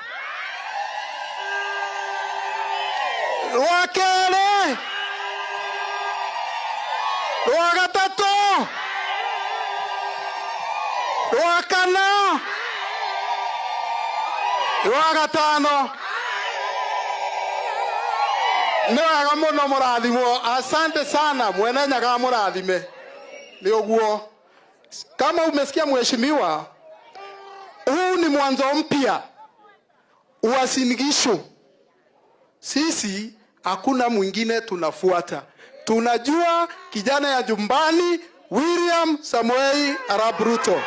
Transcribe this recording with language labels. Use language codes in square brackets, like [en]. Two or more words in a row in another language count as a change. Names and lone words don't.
[ki] rwa kere rwa gatatu rwa kana rwa gatano. Ni wega muno murathimwo. [sw] Asante sana [ki] mwene nyaga murathime. Ni uguo. [sw] Kama umesikia mheshimiwa, huu ni mwanzo mpya Uasin Gishu. Sisi hakuna mwingine tunafuata. Tunajua kijana ya jumbani William Samoei Arap Ruto.